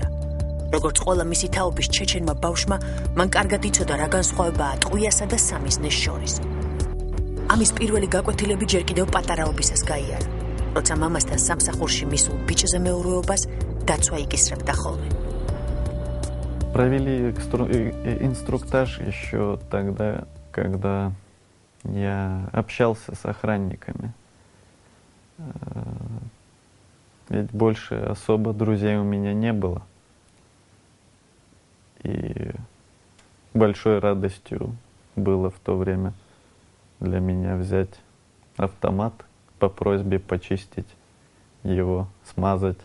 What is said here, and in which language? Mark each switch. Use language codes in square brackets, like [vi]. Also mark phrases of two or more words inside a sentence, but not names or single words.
[ka] როგორც ყველა მისი თაობის ჩეჩენმა ბავშვმა, მან კარგად იცოდა რა განსხვავებაა ტყვიასა და სამიზნეს შორის. ამის პირველი გაკვეთილები ჯერ კიდევ პატარაობისას გაიარა, როცა მამასთან სამსახურში მისულ ბიჭზე მეურვეობას დაცვა იკისრებდა ხოლმე. [ru] Провели инструктаж еще тогда, когда я общался с охранниками. Ведь больше особо друзей у меня не было. И большой радостью было в то время для меня взять автомат, по просьбе почистить его, смазать.